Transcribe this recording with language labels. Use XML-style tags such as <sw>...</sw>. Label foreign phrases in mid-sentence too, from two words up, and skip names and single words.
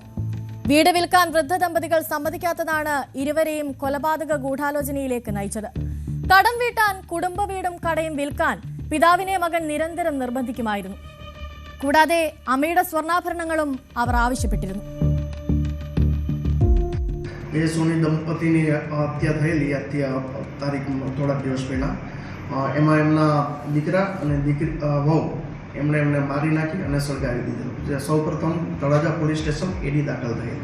<ml>വീട് വിൽക്കാൻ വൃദ്ധ ദമ്പതികൾ സമ്മതിക്കാത്തതാണ് ഇരുവരെയും കൊലപാതക ഗൂഢാലോചനയിലേക്ക് നയിച്ചത്. കടം വീട്ടാൻ കുടുംബ വീടും കടയും വിൽക്കാൻ പിതാവിനെ മകൻ നിരന്തരം നിർബന്ധിക്കുമായിരുന്നു. കൂടാതെ അമ്മയുടെ സ്വർണ്ണാഭരണങ്ങളും അവർ ആവശ്യപ്പെട്ടിരുന്നു.</ml> <gu>એ સોની દંપતીની હત્યા થયેલી તારીખ થોડા દિવસ પહેલાં એમાં એમના દીકરા અને વહુ એમણે મારી નાખી અને સળગાવી દીધેલું. જે સૌપ્રથમ તળાજા</gu> <en>police station</en> <gu>એડી દાખલ થઈ.</gu>